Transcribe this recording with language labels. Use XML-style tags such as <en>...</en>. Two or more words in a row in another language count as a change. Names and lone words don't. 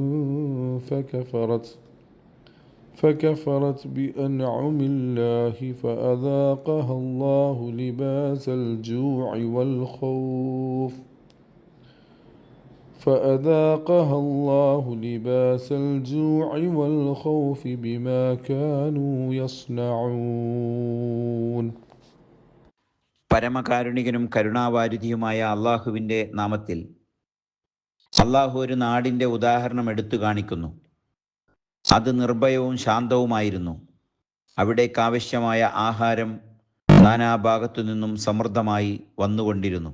<ar>فكفرت بأنعم الله فأذاقها الله لباس الجوع والخوف بما كانوا يصنعون.</ar> <ml>പരമകാരുണികനും കരുണാവാരിധിയുമായ അള്ളാഹുവിൻ്റെ നാമത്തിൽ. അള്ളാഹു ഒരു നാടിൻ്റെ ഉദാഹരണം എടുത്തു കാണിക്കുന്നു. അത് നിർഭയവും ശാന്തവുമായിരുന്നു. അവിടേക്കാവശ്യമായ ആഹാരം നാനാഭാഗത്തു നിന്നും സമൃദ്ധമായി വന്നുകൊണ്ടിരുന്നു.</ml>